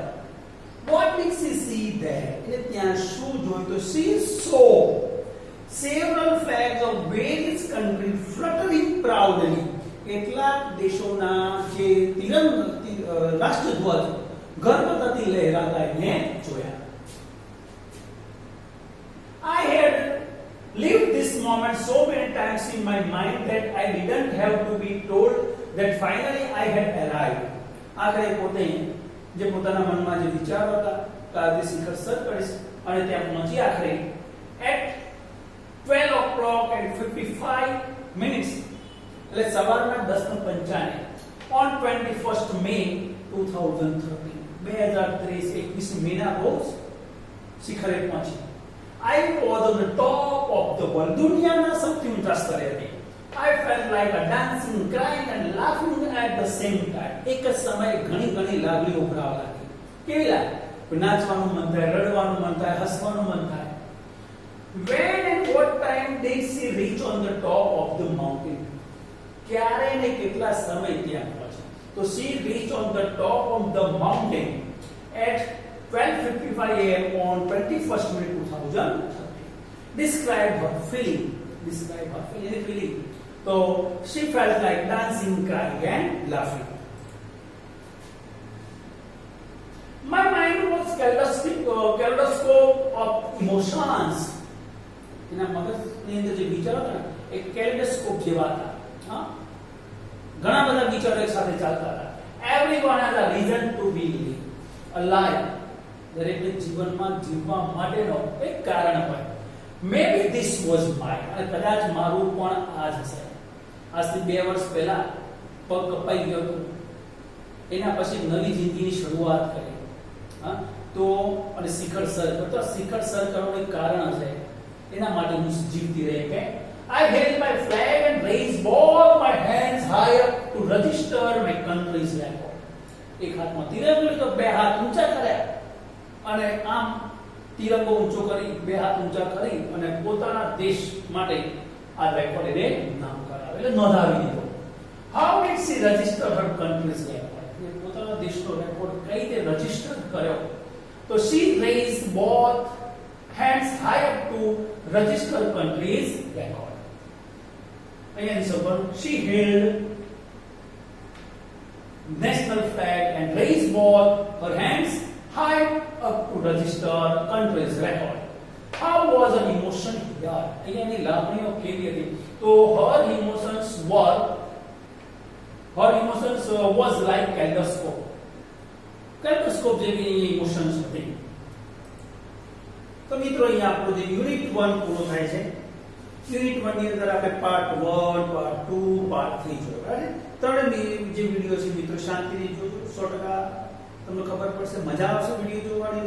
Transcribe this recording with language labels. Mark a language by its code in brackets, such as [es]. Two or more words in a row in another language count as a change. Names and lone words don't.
[en] What did she see there? [gu] એટલે ત્યાં શું જોયું? [en] તો she saw several flags of various countries fluttering proudly. [gu] કેટલાક દેશોના જે રાષ્ટ્રધ્વજ ગર્વતાથી લહેરાતા એને જોયા. [en] I had lived this moment so many times in my mind that I didn't have to be told that finally I had arrived. [gu] આખરે પોતે જે પોતાના મનમાં જે વિચારો હતા કે આજે શિખર સર કરીશ અને ત્યાં પહોંચી આખરે at 12:55 એટલે સવારના 10:55 [en] on 21st May 2013 [gu] 2023 મેના રોજ શિખરે પહોંચી. [en] I was on the top of the world. [gu] દુનિયાના સૌથી ઊંચા સ્તરે હતી. [en] I felt like a dancing, crying and laughing at the same time. [gu] એક જ સમયે ઘણી લાગણીઓ ઉભરાવા લાગી. કેવી લાગે? નાચવાનું મન થાય, રડવાનું મન થાય, હસવાનું મન થાય. [en] When and what time did she reach on the top of the mountain? [gu] ક્યારે ને કેટલા સમય ત્યાં પહોંચી? [en] તો she reached on the top of the mountain at 12:55 a.m. on 21st May 2013. Describe her feeling. Any feeling? So she felt like dancing, crying, and laughing. My mind was kaleidoscope of emotions. [gu] એના મગજની અંદર જે વિચારો હતા એક કેલેડોસ્કોપ જેવા હતા. હા, ઘણા બધા વિચારો એક સાથે ચાલતા હતા. [en] Everyone has a reason to be alive. [gu] દરેકને જીવનમાં જીવવા માટેનો એક કારણ હોય. [en] Maybe this was mine. [gu] અને કદાચ મારું પણ આ જ હશે. આજથી 2 વર્ષ પહેલા પગ કપાઈ ગયો હતો. એના પછી નવી જિંદગીની શરૂઆત કરી. હા, તો અને શિખર સર કરવાનું એક કારણ હશે. એના માટે હું જીવતી રહી કે [en] I held my flag and raised both my hands high up to register my country's record. [gu] એક હાથમાં તિરંગો લીધો, બે હાથ ઊંચા કર્યા અને આમ તિરંગો ઊંચો કરી, બે હાથ ઊંચા કરી અને પોતાના દેશ માટે આ રેકોર્ડ એને નામ કરાવ્યો, એટલે નોંધાવી દીધો. [en] How did she register her country's record? [gu] એ પોતાના દેશનો રેકોર્ડ કઈ રીતે રજીસ્ટર કર્યો? [en] તો she raised both hands high up to register country's record. Again, so she held national flag and raised both her hands high up to register country's record. How was her emotion here? Again, the [gu] લાગણીઓ કેવી હતી? [en] તો her emotions was like kaleidoscope. [gu] Kaleidoscope જેવી emotions હતી. તો મિત્રો અહીંયા આપણો જે યુનિટ 1 પૂરો થાય છે. યુનિટ 1 ની અંદર આપણે પાર્ટ 1, પાર્ટ 2, પાર્ટ 3 જોયો, બરાબર? ત્રણ જે વિડિયો છે મિત્રો શાંતિથી જોજો, 100% તમને ખબર પડશે, મજા આવશે વિડિયો જોવાની.